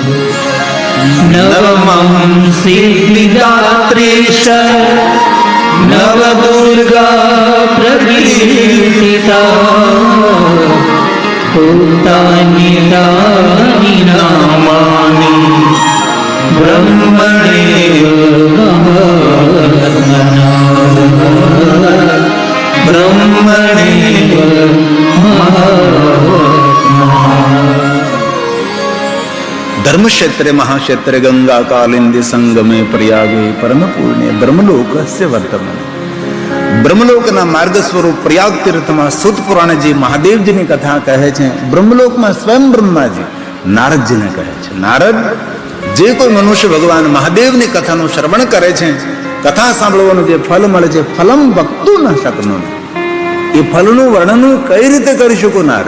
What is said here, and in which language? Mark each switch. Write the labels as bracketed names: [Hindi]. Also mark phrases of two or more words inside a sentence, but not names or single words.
[Sanskrit] नवमं सिद्धिदात्री च नवदुर्गा प्रकीर्तिता उक्तानि तानि नामानि ब्रह्मणेव ब्रह्मणेव धर्म क्षेत्रे महाक्षेत्रे गंगा कालिंदी संगमे प्रयागे परम पूर्णे ब्रह्मलोक से वर्तमान. [Gujarati] બ્રહ્મલોકના માર્ગ સ્વરૂપ પ્રયાગ તીર્થમાં સૂત પુરાણજી મહાદેવજીની કથા કહે છે. બ્રહ્મલોકમાં સ્વયં બ્રહ્માજી નારદજીને કહે છે, નારદ, જે કોઈ મનુષ્ય ભગવાન મહાદેવની કથાનું શ્રવણ કરે છે, કથા સાંભળવાનું જે ફલ મળે છે, [Sanskrit] ફલમ વક્તું ન શકનું, [Gujarati] એ ફલનું વર્ણન કઈ રીતે કરી શકું નારદ?